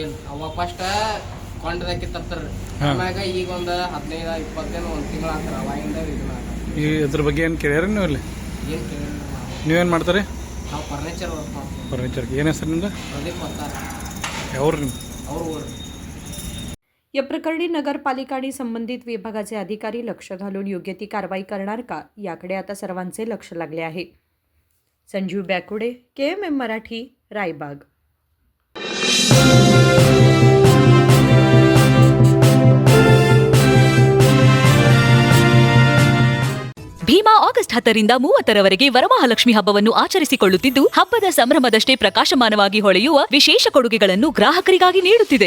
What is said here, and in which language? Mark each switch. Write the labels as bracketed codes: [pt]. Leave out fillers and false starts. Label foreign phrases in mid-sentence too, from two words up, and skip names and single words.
[kn] ಅವಾಗ ಫಸ್ಟ್ ಕೊಂಡದಾಕಿ ತರ್ತಾರೆ ಆಮ್ಯಾಗ ಈಗ ಒಂದು 15-20 ಒಂದು ತಿಂಗಳು ಆಗ್ತಾರೆ ಅವಾಗಿಂದ ಇದನ್ನ ಈ ಇದ್ರ ಬಗ್ಗೆ ಏನು ಕೇಳ್ಯಾರ ನೀವು ಇಲ್ಲಿ ಏನು ಕೇಳಿಲ್ಲ ನೀವೇನು ಮಾಡ್ತಾರೆ ನಾವು [en] furniture work [kn] ಮಾಡ್ತೀವಿ ಫರ್ನಿಚರ್ಗೆ ಏನು ಹೆಸರು ನಿಮ್ದು ಪ್ರದೀಪ್ ಬರ್ತಾರೆ ಯಾವ್ರು ನಿಮ್ಮ ಅವ್ರು ಊರು [mr] या प्रकरणी नगरपालिका आणि संबंधित विभागाचे अधिकारी लक्ष घालून योग्य ती कारवाई करणार का याकडे आता सर्वांचे लक्ष लागले आहे। संजीव बॅकुडे, KMM मराठी, रायबाग। [kn] ಭೀಮಾ ಆಗಸ್ಟ್ 10ರಿಂದ 30ರವರೆಗೆ ವರಮಹಾಲಕ್ಷ್ಮಿ ಹಬ್ಬವನ್ನು ಆಚರಿಸಿಕೊಳ್ಳುತ್ತಿದ್ದು ಹಬ್ಬದ ಸಂಭ್ರಮದಷ್ಟೇ ಪ್ರಕಾಶಮಾನವಾಗಿ ಹೊಳೆಯುವ ವಿಶೇಷ ಕೊಡುಗೆಗಳನ್ನು ಗ್ರಾಹಕರಿಗಾಗಿ ನೀಡುತ್ತಿದೆ।